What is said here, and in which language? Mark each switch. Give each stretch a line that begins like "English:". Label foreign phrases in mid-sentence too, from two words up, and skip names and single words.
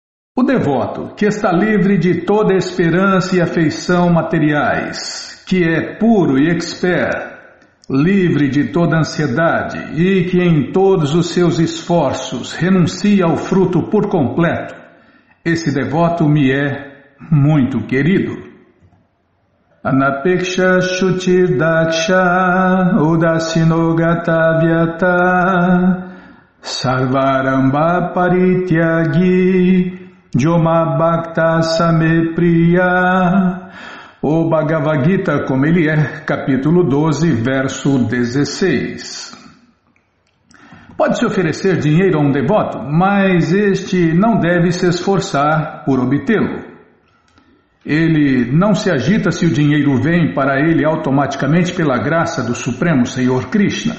Portuguese: O devoto, que está livre de toda esperança e afeição materiais, que é puro e expert, livre de toda ansiedade e que em todos os seus esforços renuncia ao fruto por completo, esse devoto me é muito querido.
Sanskrit: Anapeksha Shuchir Daksha Udasino Gatavyata Sarvaramba Parityagi Joma Bhakta Same Priya.
Portuguese: O Bhagavad Gita como ele é, capítulo 12, verso 16. Pode-se oferecer dinheiro a um devoto, mas este não deve se esforçar por obtê-lo. Ele não se agita se o dinheiro vem para ele automaticamente pela graça do Supremo Senhor Krishna.